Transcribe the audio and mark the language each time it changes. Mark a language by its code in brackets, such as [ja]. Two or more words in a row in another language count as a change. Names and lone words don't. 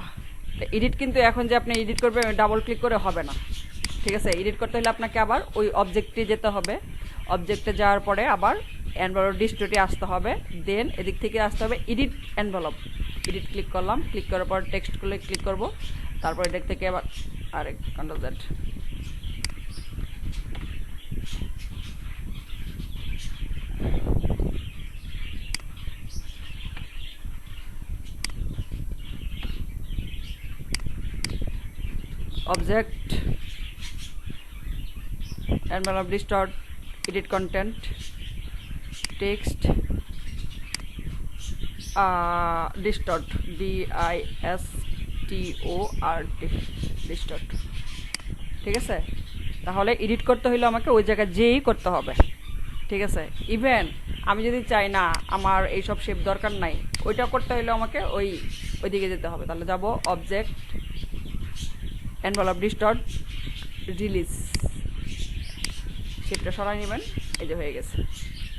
[bn] এডিট কিন্তু এখন যে আপনি এডিট করবেন ডাবল ক্লিক করে হবে না, ঠিক আছে? এডিট করতে হলে আপনাকে আবার ওই অবজেক্টে যেতে হবে, অবজেক্টে যাওয়ার পরে আবার [en] envelope distort [bn] আসতে হবে, দেন এদিক থেকে আসতে হবে [en] edit envelope. [bn] এডিট ক্লিক করলাম, ক্লিক করার পর টেক্সট করলে ক্লিক করব, তারপর এদিক থেকে আবার আরেক [en] control Z. object, envelope distort, edit content, text, distort, DISTORT, distort, [bn] ঠিক আছে? তাহলে এডিট করতে হলে আমাকে ওই জায়গায় যেই করতে হবে, ঠিক আছে? ইভেন আমি যদি চাই না আমার এইসব শেপ দরকার নাই, ওইটা করতে হলে আমাকে ওইদিকে যেতে হবে। তাহলে যাব [en] object, envelope distort, release, [bn] শেপটা সরাই নেবেন, এই যে হয়ে গেছে।